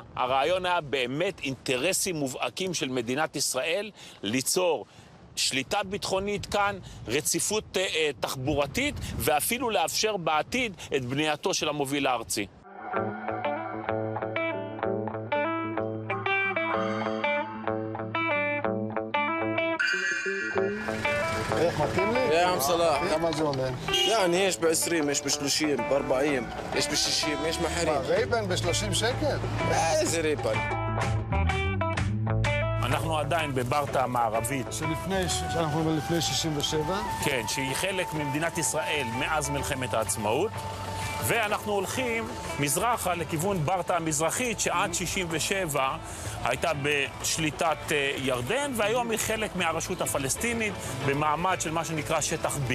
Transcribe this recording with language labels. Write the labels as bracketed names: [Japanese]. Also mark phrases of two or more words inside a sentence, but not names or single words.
[Hebrew] הרעיון היה באמת אינטרסים מובהקים של מדינת ישראל ליצור שליטה ביטחונית כאן, רציפות תחבורתית, ואפילו לאפשר בעתיד את בנייתו של המוביל הארצי. איך מתאים לי? [Arabic] يا عم صلاح [Hebrew] כמה זה עולה? [Arabic] يعني ايش ب20 ايش ب30 ب40 ايش ب60 ايش محرين [Hebrew] רייבן ב-30 שקל? איזה רייבן אנחנו עדיין בברטעה המערבית. שאנחנו לפני 67? כן, שהיא חלק ממדינת ישראל מאז מלחמת העצמאות. ואנחנו הולכים מזרחה לכיוון ברטעה המזרחית, שעד 67 הייתה בשליטת ירדן, והיום היא חלק מהרשות הפלסטינית במעמד של מה שנקרא שטח B.